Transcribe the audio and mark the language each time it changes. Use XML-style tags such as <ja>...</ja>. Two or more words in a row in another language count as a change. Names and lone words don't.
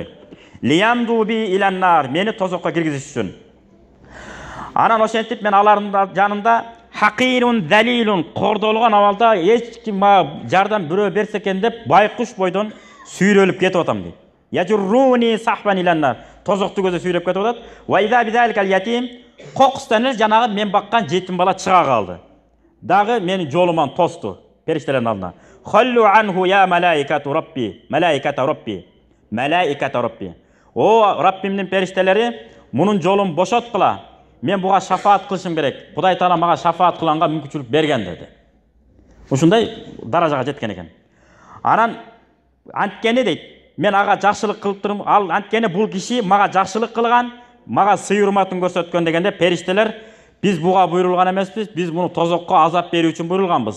<ar>ليمضي بي إلى النار,</ar> <ky>мени тозокко киргизиш үчүн. Анан ошентип мен алардын жанында</ky> <ar>حقير ذليل,</ar> <ky>кордолгон абалда эч ким жардам бирөө берсе экен деп байкуш бойдон сүйрөлүп кетип атам дейт.</ky> <ar>يجرونني سحبا إلى النار.</ar> <ky>Тозокту көздөй сүйрөп кетип атат.</ky> <ar>وإذا بذلك اليتيم,</ar> <ky>кокустан эле жанагы мен баккан жетим бала чыга калды. Дагы мени жолуман тосту периштелердин алдына.</ky> <ar>خلوا عنه يا ملائكة ربي ملائكة ربي ملائكة ربي.</ar> <ky>О, Раббимдин периштелери, мунун жолун бошоткула. Мен буга шафаат кылышым керек. Кудай Таала мага шафаат кылганга мүмкүнчүлүк берген деди. Ушундай даражага жеткен экен. Анан анткени дейт, мен ага жакшылык кылып турум, ал анткени бул киши мага жакшылык кылган, мага сый урматын көрсөткөн дегенде периштелер, биз буга буйрулган эмеспиз, биз муну тозокко азап берүү үчүн буйрулганбыз.</ky>